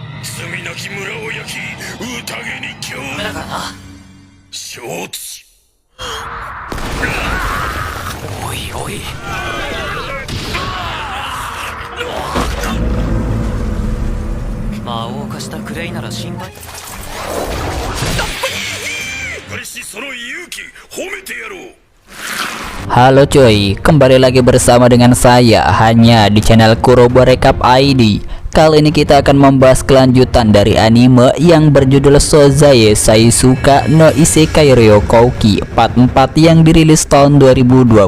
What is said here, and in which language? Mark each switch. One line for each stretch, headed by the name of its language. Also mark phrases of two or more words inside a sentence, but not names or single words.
Japanese: だからな。おいおい。魔王化したクレイなら心配。
Indonesian: Halo cuy, kembali lagi bersama dengan saya hanya di channel Kurobo Recap ID. Kali ini kita akan membahas kelanjutan dari anime yang berjudul Sozae Saisuka no Isekai Ryokouki Part 4 yang dirilis tahun 2025.